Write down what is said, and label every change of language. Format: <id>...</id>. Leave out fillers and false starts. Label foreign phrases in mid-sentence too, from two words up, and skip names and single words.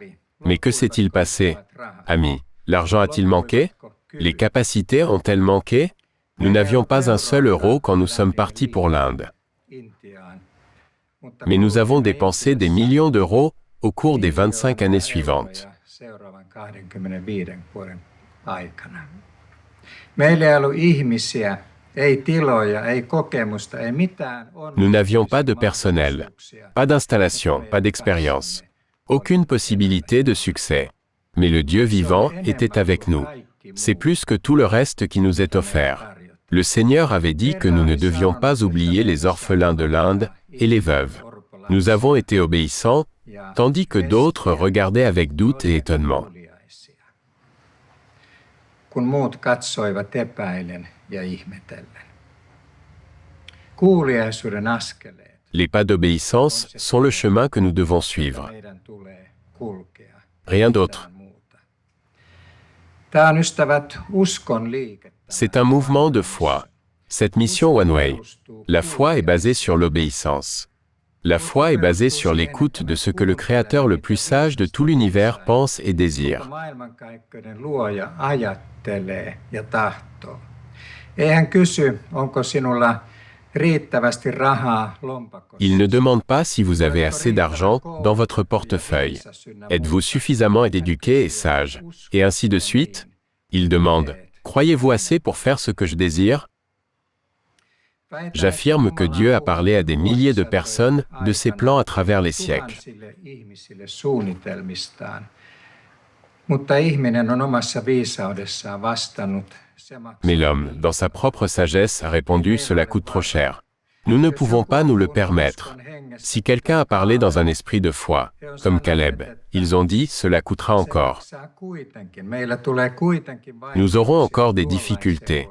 <fr>Mais que s'est-il passé? Amis, l'argent a-t-il manqué? Les capacités ont-elles manqué? Nous n'avions pas un seul euro quand nous sommes partis pour l'Inde. Mais nous avons dépensé des millions d'euros au cours des 25 années suivantes.</fr> <fi>Meillä ei ollut ihmisiä Ei tiloja, ei kokemusta, ei mitään.</fi> <fr>Nous n'avions pas de personnel, pas d'installation, pas d'expérience, aucune possibilité de succès. Mais le Dieu vivant était avec nous. C'est plus que tout le reste qui nous est offert. Le Seigneur avait dit que nous ne devions pas oublier les orphelins de l'Inde et les veuves. Nous avons été obéissants, tandis que d'autres regardaient avec doute et étonnement.</fr> <fi>Kun muut katsoivat epäillen ja ihmetellen. Kuuliaisuuden askeleet.</fi> <fr>Les pas d'obéissance sont le chemin que nous devons suivre.</fr> <fi>Meidän tulee kulkea.</fi> <fr>Rien d'autre.</fr> <fi>Tämä on, ystävät, uskon liikettä.</fi> <fr>C'est un mouvement de foi. Cette mission One Way, la foi est basée sur l'obéissance. La foi est basée sur l'écoute de ce que le Créateur le plus sage de tout l'univers pense et désire.</fr> <fi>Maailmankaikkeuden luoja ajattelee ja tahtoo. Ei hän kysy, onko sinulla riittävästi rahaa lompakossa.</fi> <fr>Il ne demande pas si vous avez assez d'argent dans votre portefeuille. Êtes-vous suffisamment éduqué et sage? Et ainsi de suite. Il demande, croyez-vous assez pour faire ce que je désire? J'affirme que Dieu a parlé à des milliers de personnes de ses plans à travers les siècles.</fr> <fi>Mutta ihminen on omassa viisaudessaan vastannut.</fi> <fr>Mais l'homme, dans sa propre sagesse, a répondu « Cela coûte trop cher. Nous ne pouvons pas nous le permettre. » Si quelqu'un a parlé dans un esprit de foi, comme Caleb, ils ont dit « Cela coûtera encore. » Nous aurons encore des difficultés.</fr>